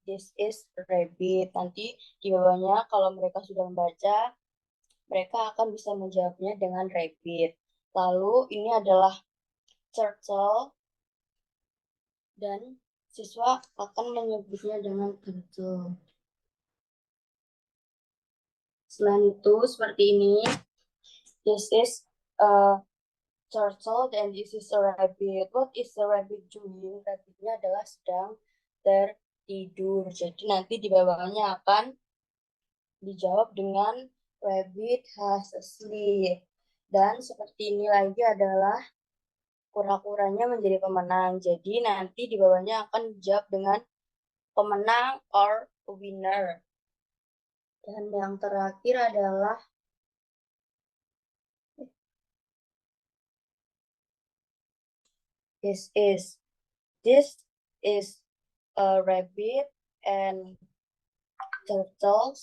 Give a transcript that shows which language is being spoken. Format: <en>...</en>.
<en>This is rabbit.</en> <id>Nanti di bawahnya kalau mereka sudah membaca, mereka akan bisa menjawabnya dengan rabbit. Lalu ini adalah turtle dan siswa akan menyebutnya dengan turtle. Selain itu, seperti ini.</id> <en>This is a turtle and this is a rabbit. What is the rabbit doing?</en> <id>Rabbitnya adalah sedang tertidur. Jadi nanti di bawahnya akan dijawab dengan</id> <en>rabbit has a sleep.</en> <id>Dan seperti ini lagi adalah kura-kuranya menjadi pemenang. Jadi nanti di bawahnya akan dijawab dengan pemenang or winner. Dan yang terakhir adalah</id> <en>this is. This is a rabbit and turtle.</en>